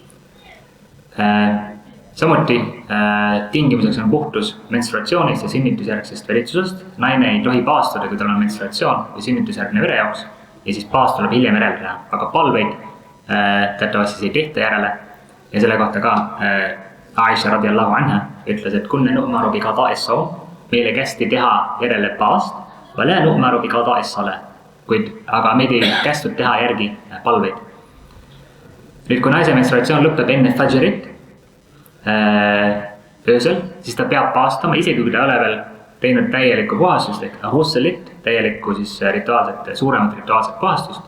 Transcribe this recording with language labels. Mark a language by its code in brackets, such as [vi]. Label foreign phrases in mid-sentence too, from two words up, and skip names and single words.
[et] Samuti tingimuseks on puhtus menstruatsioonist ja sünnitusjärgsest veritsusest. Naine ei tohi paastuda, kui tal on menstruatsioon või sünnitusjärgne verejaoks ja siis paast tuleb hiljem järele teha, aga palveid teatavasti siis ei tehta järele ja selle kohta ka Aisha [ar] رضي الله عنها [et] ütles, et [ar] كنا نؤمر بقضاء الصوم, [et] meile kästi teha järele paast, [ar] ولا نؤمر بقضاء الصلاة, [et] aga meid ei kästud teha järgi palveid. Nüüd, kui naise menstruatsioon lõpeb enne fajrit öösel, siis ta peab paastama, isegi kui ta ei ole veel teinud täielikku puhastust ehk husselit, täielikku siis suuremat rituaalset puhastust.